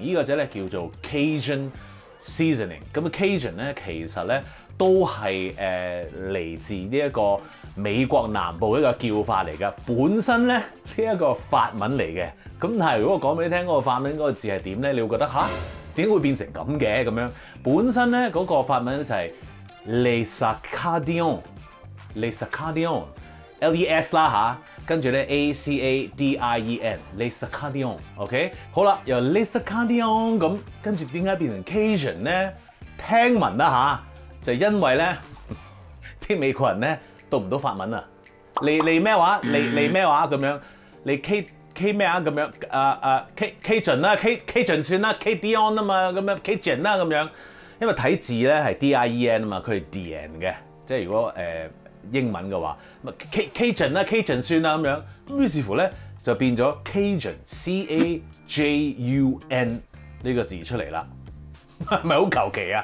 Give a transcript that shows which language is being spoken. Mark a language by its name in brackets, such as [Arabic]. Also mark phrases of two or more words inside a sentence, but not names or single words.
[Cantonese] 呢個啫咧叫做 [English] Cajun seasoning。 [Cantonese] 咁 Cajun 咧其實咧都係嚟自呢一個美國南部一個叫法嚟嘅。本身咧呢一個法文嚟嘅。咁但係如果我講俾你聽嗰個法文嗰個字係點咧，你會覺得吓？點解會變成咁嘅咁樣？本身咧嗰個法文就係 [French] les acadiens， les acadiens， [Cantonese] L-E-S 啦嚇，跟住咧 A-C-A-D-I-E-N， [French] les acadiens， [Cantonese] OK， 好啦，由 [French] les acadiens [Cantonese] 咁，跟住點解變成 Cajun 咧？聽聞啦嚇，就因為咧啲美國人咧讀唔到法文啊，嚟咩話？嚟咩話咁樣？嚟 K 咩啊咁樣Cajun 啦 Cajun 算啦 Cadion 啊嘛咁樣 Cajun 啦咁樣，因為睇字咧係 D-I-E-N 啊嘛，佢係 D-N 嘅，即係如果英文嘅話，Cajun 啦 Cajun 算啦咁樣，咁於是乎咧就變咗 Cajun C-A-J-U-N 呢個字出嚟啦，係咪好求其啊？